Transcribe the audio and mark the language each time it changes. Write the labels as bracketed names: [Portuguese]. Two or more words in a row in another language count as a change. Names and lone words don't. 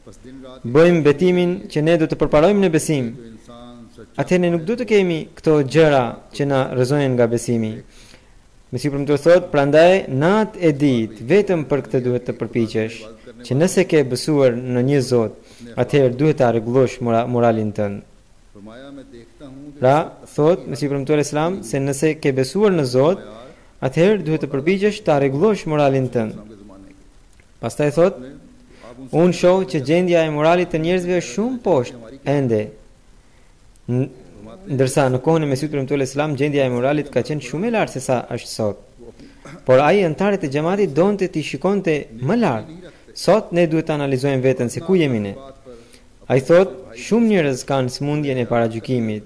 [Albanian] Bëjmë betimin që ne do të përparojmë në besim, atëherë ne nuk duhet të kemi këto gjëra që na rrëzojnë nga besimi. Mesiu premtues thotë, prandaj natë e ditë vetëm për këtë duhet të përpiqesh, që nëse ke besuar në një Zot, atëherë duhet ta rregullosh moralin tënd. [Urdu] فرمایا میں دیکھتا ہوں کہ [Albanian] Pra, thotë Mesiu premtues Islam se nëse ke besuar në Zot, atëherë duhet të përpiqesh ta rregullosh moralin tënd. [Urdu] اسلام کے زمانے کے [Albanian] Pastaj thotë, [Urdu] آپ ان [Albanian] unë shoh që gjendja e moralit të njerëzve është shumë poshtë ende. Ndërsa në kohën e Mesihut premtues Islam gjendja e moralit ka qenë shumë e lartë se sa është sot. Por ai antarët e xhamatit donte ti shikonte më lart. Sot ne duhet të analizojmë veten se ku jemi ne. Ai thot, shumë njerëz kanë smundjen e paragjykimit.